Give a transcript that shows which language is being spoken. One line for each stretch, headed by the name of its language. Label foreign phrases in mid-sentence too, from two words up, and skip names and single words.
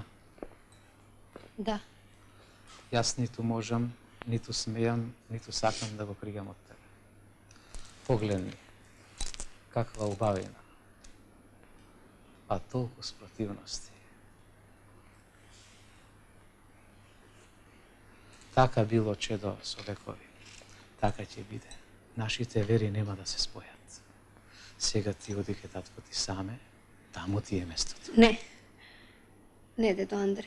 Macedonian: Да. Јас ниту можам, ниту смејам, ниту сакам да го пригам од тебе. Погледни, каква убавина. а толико спротивности. Така било чедо со векови, така ќе биде. Нашите вери нема да се спојат. Сега ти оди ке татко ти саме, таму ти е местото. Не. Не, дедо Андреа.